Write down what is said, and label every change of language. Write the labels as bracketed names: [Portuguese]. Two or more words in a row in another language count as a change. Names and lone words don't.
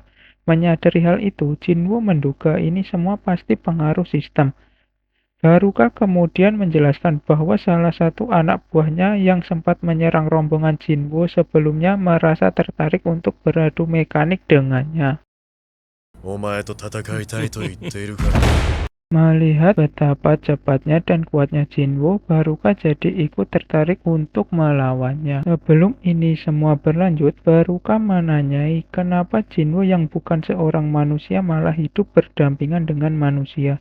[Indonesian] Menyadari hal itu, Jinwoo menduga ini semua pasti pengaruh sistem. Baruka kemudian menjelaskan bahwa salah satu anak buahnya yang sempat menyerang rombongan Jinwo sebelumnya merasa tertarik untuk beradu mekanik dengannya. [Japanese] お前と戦いたいと言っているから。 [Indonesian] Melihat betapa cepatnya dan kuatnya Jinwo, Baruka jadi ikut tertarik untuk melawannya. Sebelum ini semua berlanjut, Baruka menanyai kenapa Jinwo yang bukan seorang manusia malah hidup berdampingan dengan manusia.